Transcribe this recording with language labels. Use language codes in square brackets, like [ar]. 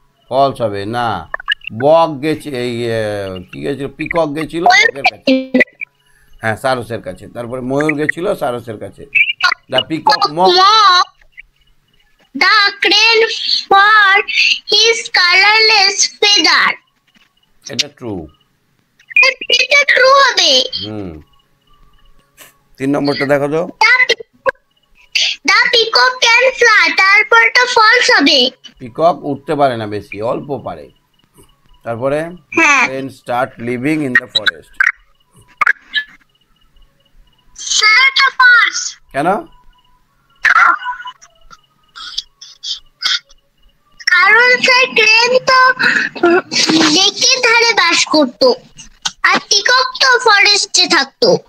[bn] False হবে না, বক গেছে, এই কি গেছিল, পিকক গেছিল বকের কাছে, হ্যাঁ সারসের কাছে। তারপরে ময়ূর গেছিল সারসের কাছে। [en] The peacock mocked the crane for his colorless feather. [bn] এটা ট্রু, এটা ট্রু হবে। 3 নম্বরটা দেখো তো। [en] The peacock can fly, [bn] তারপরটা ফলস হবে। পিকক উঠতে পারে না, বেশি অল্প পারে। [en] তারপরে crane start living in the forest, [bn] সেটা ফলস। কেন? কারণ সেই ক্রেন তো লেকের ধারে বাস করত, আর পিকক তো ফরেস্টে থাকতো।